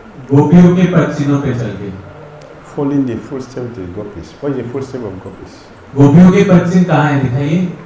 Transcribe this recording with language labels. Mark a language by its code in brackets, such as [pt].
[hi] गोपियों के पद चिन्हों पे चल के [en] following the footsteps of the gopis. What is the footsteps of gopis? [hi] गोपियों के पद चिन्ह कहाँ हैं दिखाइए